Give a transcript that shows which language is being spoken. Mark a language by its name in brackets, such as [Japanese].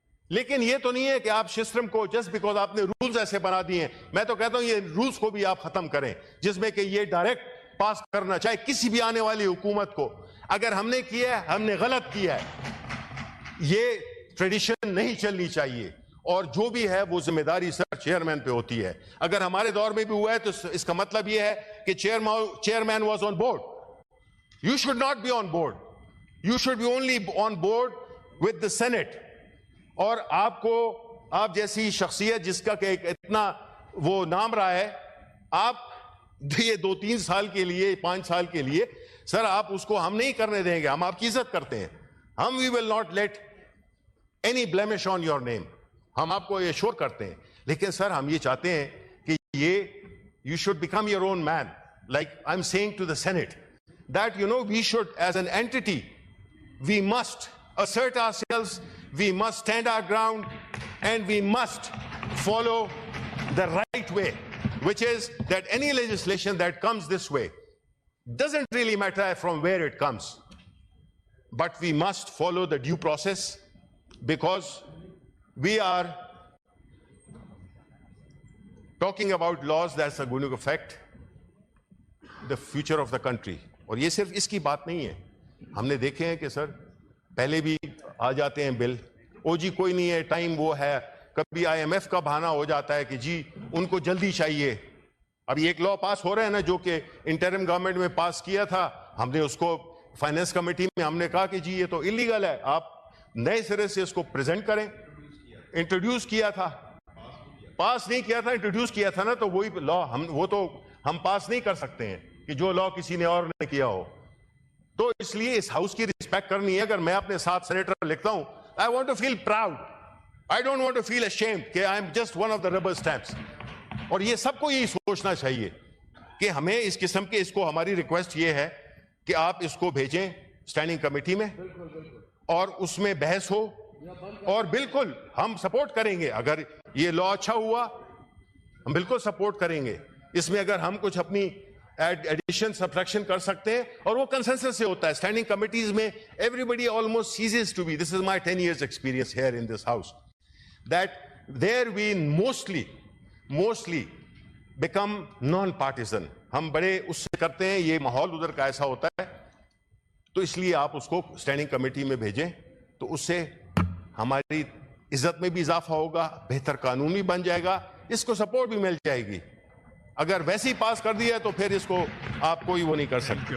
[Urdu] لیکن یہ تو نہیں ہے کہ آپ سسٹم کو جسٹ بیکاز آپ نے رولز ایسے بنا دیے ہیں, میں تو کہتا ہوں یہ رولز کو بھی آپ ختم کریں جس میں کہ یہ ڈائریکٹ پاس کرنا چاہے کسی بھی آنے والی حکومت کو. اگر ہم نے کیا ہے, ہم نے غلط کیا ہے, یہ ٹریڈیشن نہیں چلنی چاہیے اور جو بھی ہے وہ ذمہ داری سر چیئرمین پہ ہوتی ہے. اگر ہمارے دور میں بھی ہوا ہے تو اس کا مطلب یہ ہے کہ chairman [English] Was on board. [Urdu] You should not be on board. You should be only on board with the Senate. اور آپ جیسی شخصیت جس کا کہ اتنا وہ نام رہا ہے, آپ یہ 2-3 سال کے لیے 5 سال کے لیے سر آپ اس کو ہم نہیں کرنے دیں گے. ہم آپ کی عزت کرتے ہیں. ہم [English] we will not let any blemish on your name. [Urdu] ہم آپ کو یہ شور کرتے ہیں. لیکن سر ہم یہ چاہتے ہیں کہ [English] you should become your own man. Like I'm saying to the Senate, that we should as an entity, we must assert ourselves, we must stand our ground, and we must follow the right way, which is that any legislation that comes this way, doesn't really matter from where it comes, but we must follow the due process, because we are talking about laws that are going to affect the future of the country. [Urdu] اور یہ صرف اس کی بات نہیں ہے, ہم نے دیکھے ہیں کہ سر پہلے بھی آ جاتے ہیں بل, جی کوئی نہیں ہے ٹائم وہ ہے, کبھی IMF کا بہانہ ہو جاتا ہے کہ جی ان کو جلدی چاہیے. ابھی ایک لا پاس ہو رہا ہے نا جو کہ انٹرم گورنمنٹ میں پاس کیا تھا, ہم نے اس کو فائنینس کمیٹی میں ہم نے کہا کہ جی یہ تو انلیگل ہے, آپ نئے سرے سے اس کو پریزنٹ کریں. انٹروڈیوس کیا تھا, پاس نہیں کیا تھا, انٹروڈیوس کیا تھا نا, تو وہی لا وہ تو ہم پاس نہیں کر سکتے ہیں کہ جو لا کسی نے اور نے کیا ہو. تو اس لیے اس ہاؤس کی ریسپیکٹ کرنی ہے. اگر میں اپنے ساتھ سینیٹر لکھتا ہوں, [English] I want to feel proud. I don't want to feel ashamed کہ I am just one of the rubber stamps. [Urdu] اور یہ سب کو یہی سوچنا چاہیے کہ ہمیں اس قسم کے, اس کو ہماری ریکویسٹ یہ ہے کہ آپ اس کو بھیجیں اسٹینڈنگ کمیٹی میں اور اس میں بحث ہو, اور بالکل ہم سپورٹ کریں گے. اگر یہ لا اچھا ہوا ہم بالکل سپورٹ کریں گے. اس میں اگر ہم کچھ اپنی ایڈیشن سبٹریکشن کر سکتے ہیں, اور وہ کنسنسس سے ہوتا ہے اسٹینڈنگ کمیٹیز میں. [English] Every almost ceases to be, this is my 10 years experience here in this house, that there we mostly become non-partisan. [Urdu] ہم بڑے اس سے کرتے ہیں, یہ ماحول ادھر کا ایسا ہوتا ہے. تو اس لیے آپ اس کو اسٹینڈنگ کمیٹی میں بھیجیں, تو اس سے ہماری عزت میں بھی اضافہ ہوگا, بہتر قانون بھی بن جائے گا, اس کو سپورٹ بھی مل جائے گی. اگر ویسے ہی پاس کر دیا تو پھر اس کو آپ کوئی وہ نہیں کر سکتے.